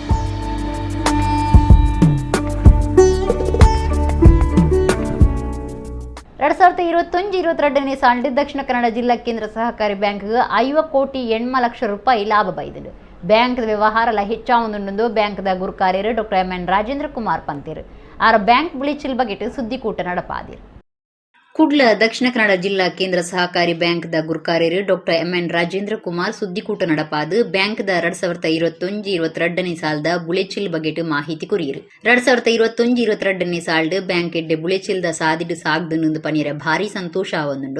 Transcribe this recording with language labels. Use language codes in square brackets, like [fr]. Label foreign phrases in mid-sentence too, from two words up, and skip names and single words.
[kn] 2021-22ನೇ ಸಾಲಿನ ದಕ್ಷಿಣ ಕನ್ನಡ ಜಿಲ್ಲಾ ಕೇಂದ್ರ ಸಹಕಾರಿ ಬ್ಯಾಂಕ್ಗೆ 50 ಕೋಟಿ 80 ಲಕ್ಷ ರೂಪಾಯಿ ಲಾಭ ಬೈದಿದೆ. [tcy] ಬ್ಯಾಂಕ್ ವ್ಯವಹಾರ ಹೆಚ್ಚಾವೊಂದು ಬ್ಯಾಂಕ್ದ ಗುರುಕಾರ್ಯರು ಡಾಕ್ಟರ್ ಎಂ.ಎನ್. ರಾಜೇಂದ್ರ ಕುಮಾರ್ ಪಂತಿರು ಆರ ಬ್ಯಾಂಕ್ ಬುಳಿಚಿಲ್ ಬಗೆಟ್ ಸುದ್ದಿಕೂಟ ನಡಪಾದಿರು. ಕುಡ್ಲ ದಕ್ಷಿಣ ಕನ್ನಡ ಜಿಲ್ಲಾ ಕೇಂದ್ರ ಸಹಕಾರಿ ಬ್ಯಾಂಕ್ದ ಗುರುಕಾರ್ಯರು ಡಾಕ್ಟರ್ ಎಂ.ಎನ್. ರಾಜೇಂದ್ರ ಕುಮಾರ್ ಸುದ್ದಿಕೂಟ ನಡಪಾದು ಬ್ಯಾಂಕ್ದ 2021-22ನೇ ಸಾಲದ ಬುಳೆಚಿಲ್ ಬಗೆಟ್ ಮಾಹಿತಿ ಕುರಿಯರು. 2021-22ನೇ ಸಾಲದ ಬ್ಯಾಂಕ್ ಎಡ್ಡೆ ಬುಳೆಚಿಲ್ದ ಸಾದಿಡು ಸಾಗ್ದು ಪನಿಯರ ಭಾರಿ ಸಂತೋಷ ಆವೊಂದುಂಡು.